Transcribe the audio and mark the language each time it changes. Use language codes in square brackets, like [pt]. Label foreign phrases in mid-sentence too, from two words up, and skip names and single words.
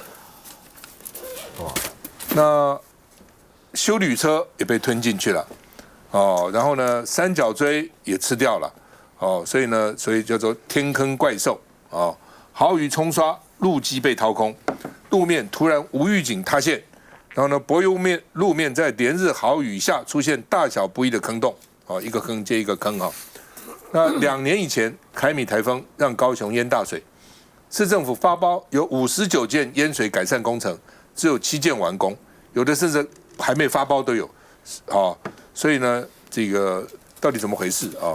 [zh] 那休旅車也被吞進去了，哦，然後呢，三角錐也吃掉了。哦，所以叫做天坑怪獸哦。豪雨沖刷，路基被掏空，路面突然無預警塌陷，然後呢，柏油路面在連日豪雨下出現大小不一的坑洞，哦，一個坑接一個坑哈。那2年以前，凱米台風讓高雄淹大水，市政府發包有59件淹水改善工程，只有7件完工，有的甚至還沒發包都有，哦，所以呢，這個到底怎麼回事啊？